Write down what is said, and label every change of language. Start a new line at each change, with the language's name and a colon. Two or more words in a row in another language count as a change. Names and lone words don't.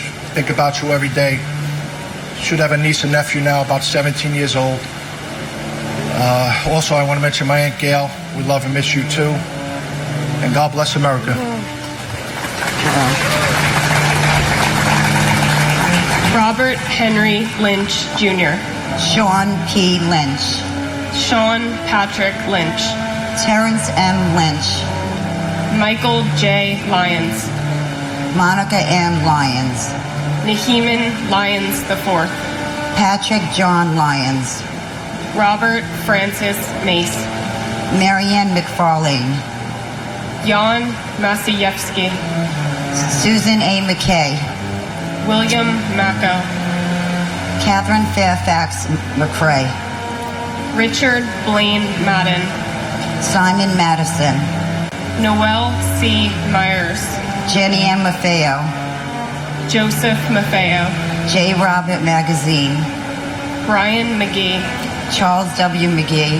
English: Think about you every day. Should have a niece and nephew now, about 17 years old. Also, I want to mention my Aunt Gail. We love and miss you too. And God bless America. Robert Henry Lynch Jr. Sean P. Lynch. Sean Patrick Lynch. Terrence M. Lynch. Michael J. Lyons. Monica M. Lyons. Naheeman Lyons IV. Patrick John Lyons. Robert Francis Mace. Marianne McFarlane. Jan Masiewski. Susan A. McKay. William Macco. Catherine Fairfax McCrae. Richard Blaine Madden. Simon Madison. Noel C. Myers. Jenny M. Maffeo. Joseph Maffeo. J. Robert Magazine. Brian McGee. Charles W. McGee.